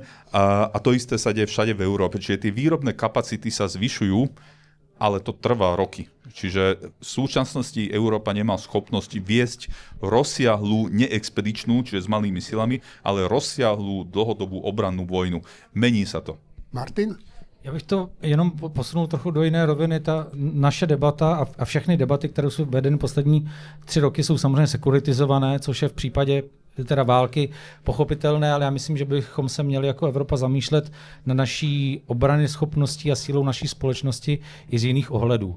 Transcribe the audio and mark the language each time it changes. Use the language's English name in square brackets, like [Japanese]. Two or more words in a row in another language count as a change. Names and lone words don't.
[Slovak] A to isté sa deje všade v Európe. Čiže tie výrobné kapacity sa zvyšujú, ale to trvá roky. Čiže v súčasnosti Európa nemá schopnosť viesť rozsiahlú, neexpedičnú, čiže s malými silami, ale rozsiahlú dlhodobú obrannú vojnu. Mení sa to. Martin? [Czech] Já bych to jenom posunul trochu do jiné roviny. Ta naše debata a všechny debaty, které jsou vedeny poslední 3 roky, jsou samozřejmě sekuritizované, což je v případě teda války pochopitelné, ale já myslím, že bychom se měli jako Evropa zamýšlet na naší obrany schopností a sílou naší společnosti i z jiných ohledů.